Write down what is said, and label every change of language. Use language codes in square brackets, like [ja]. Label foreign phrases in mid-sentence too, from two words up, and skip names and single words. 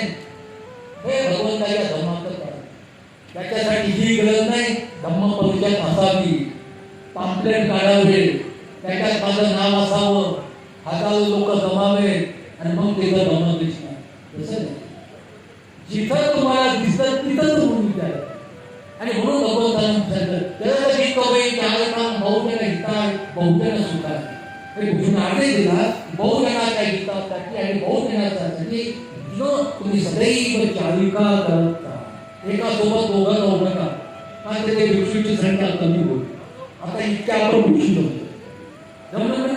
[mr] हे भगवंताच्या धर्माचं कारण. त्याच्यासाठी ही गरज नाही धम्म परिषद असावी, पाम्पलेट काढावे, त्याच्यात माझं नाव असावं, हजारो लोक जमावे आणि मग तिथं धम्म दिसणार. तसं नाही. जिथं तुम्हाला दिसतं तिथं तुम्ही विचार. आणि म्हणून भगवंताने सांगितलं, जगासाठी कवयी कार्यक्रम [pi] बहुजन हिताय बहुजन सुखाय. [mr] हे घोषण आदेश दिला बहुजनाच्या हितासाठी आणि बहुजनासाठी तुम्ही सदैव चालिका करत राहा. एका सोबत दोघं जाऊ नका, कारण ते भिक्षूची संख्या कमी होईल. आता इतक्या आपण भिक्षू होतो जमलं नाही.